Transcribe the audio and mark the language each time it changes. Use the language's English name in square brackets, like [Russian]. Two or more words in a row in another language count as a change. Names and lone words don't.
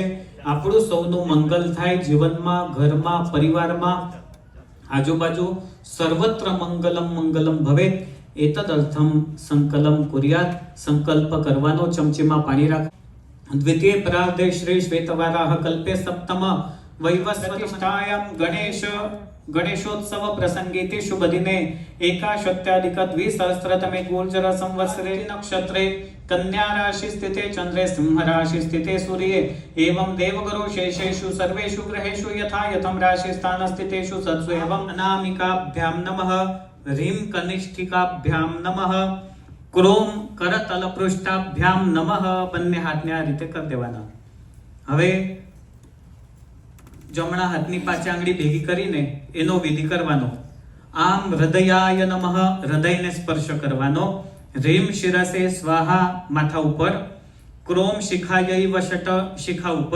[Gujarati] આપણું સૌનું મંગલ થાય જીવનમાં, ઘરમાં, પરિવારમાં, આજુબાજુ સર્વત્ર [Sanskrit] મંગલમ મંગલમ ભવેત એતદર્થમ સંકલમ કુર્યાત। [Gujarati] સંકલ્પ કરવાનો, ચમચીમાં પાણી રાખ। [Sanskrit] દ્વિતીય પરાર્ધે શ્રી શ્વેતવારાહ કલ્પે સપ્તમ વૈવસ્વતિષ્ઠાયામ गणेशोत्सव प्रसंगे शुभ दिने एकाशत्याधिक द्विसहस्रतमे गुर्जर संवत्सरे नक्षत्रे कन्या राशि स्थिते चंद्रे सिंह राशि स्थिते सूर्ये एवं देवगुरु शेषेषु सर्वेषु ग्रहेषु यथा यथं राशि स्थान स्थितेषु सत्सु एवं अनामिकाभ्यां नमः ह्रीं कनिष्ठिकाभ्यां नमः क्रोम करतल पृष्ठाभ्यां नमः। [Gujarati] બંને હાથને આ રીતે કરી દેવાના। હવે જમણા હાથની પાછી આંગળી ભેગી કરીને એનો વિધિ કરવાનો। આમ [Sanskrit] હૃદયાય નમઃ [Gujarati] હૃદયને સ્પર્શ કરવાનો। [Sanskrit] રીમ શિરસે સ્વાહા [Gujarati] માથા ઉપર। [Sanskrit] ક્રોમ શિખાય વશટ [Gujarati] શિખા ઉપર।